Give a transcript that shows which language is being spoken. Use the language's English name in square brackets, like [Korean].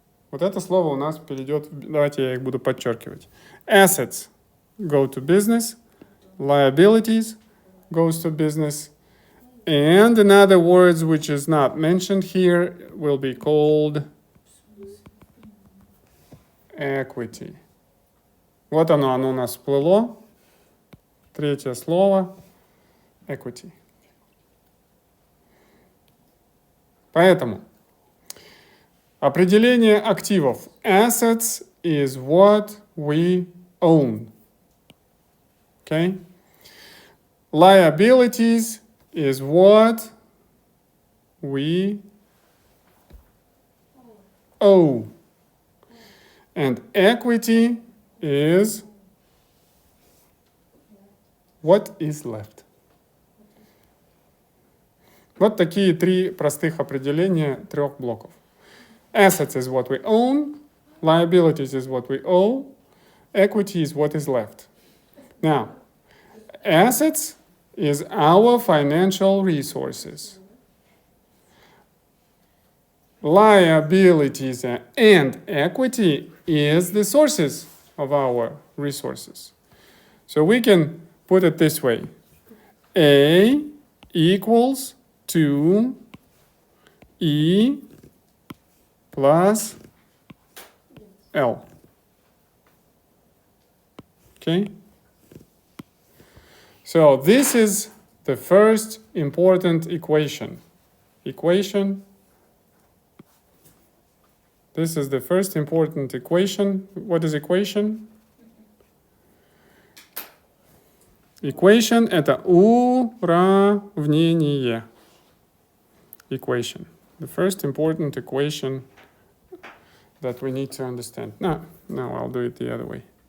[Russian] Вот это слово у нас перейдет, давайте я их буду подчеркивать. [English] Assets go to business, liabilities goes to business, and in other words which is not mentioned here will be called equity. [Russian] Вот оно у нас всплыло. Третье слово equity. Поэтому определение активов. [English] Assets is what we own. Okay? Liabilities is what we owe. And equity is what is left. [Russian] Вот такие 3 простых определения 3 блоков. [English] Assets is what we own, liabilities is what we owe, equity is what is left. Now, assets is our financial resources. Liabilities and equity is the sources of our resources. So we can put it this way. A equals 2 E plus L. Okay? So this is the first important equation. This is the first important equation. What is equation? [Russian] Equation – это уравнение. [English] Equation. The first important equation that we need to understand. No, I'll do it the other way.